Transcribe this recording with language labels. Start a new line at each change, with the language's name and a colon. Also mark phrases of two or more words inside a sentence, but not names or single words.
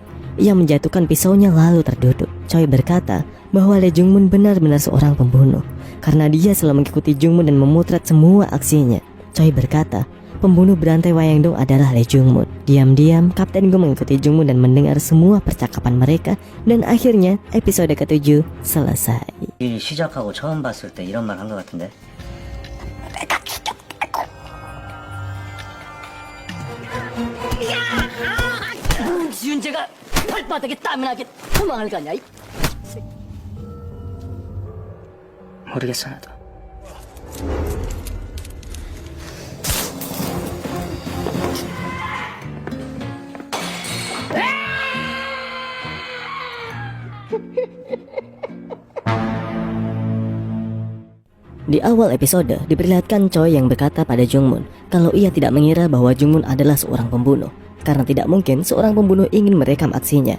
Indonesian: Ia menjatuhkan pisaunya lalu terduduk. Choi berkata bahwa Lee Jungmoon benar-benar seorang pembunuh karena dia selalu mengikuti Jungmoon dan memotret semua aksinya. Choi berkata pembunuh berantai Wayangdong adalah Lee Jungmoon. Diam-diam Kapten Go mengikuti Jungmoon dan mendengar semua percakapan mereka, dan akhirnya episode ke-7 selesai.
Korean: 일 시작하고 처음 봤을 때 이런 말 한 것 같은데. 지훈재가 발바닥에 땀이 나게 도망을 가냐? 모르겠어 나도.
Indonesian: Di awal episode diperlihatkan Choi yang berkata pada Jungmoon kalau ia tidak mengira bahwa Jungmoon adalah seorang pembunuh, karena tidak mungkin seorang pembunuh ingin merekam aksinya.